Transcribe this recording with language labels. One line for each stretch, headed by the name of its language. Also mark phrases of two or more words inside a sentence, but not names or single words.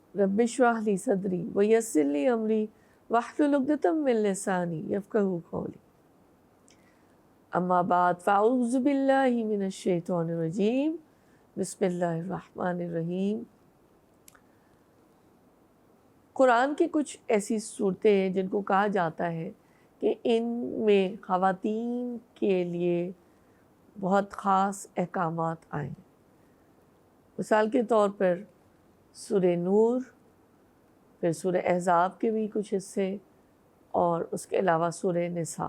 Arabic: رب اشرح لي صدري ويسر لي أمري واحلل عقدة من لساني يفقهوا قولي. أما بعد فأعوذ بالله من الشيطان الرجيم بسم الله الرحمن الرحيم.
Urdu: قرآن کی کچھ ایسی سورتیں ہیں جن کو کہا جاتا ہے کہ ان میں خواتین کے لیے بہت خاص احکامات آئے ہیں. مثال کے طور پر سورہ نور، پھر سورہ احزاب کے بھی کچھ حصے، اور اس کے علاوہ سورہ نساء.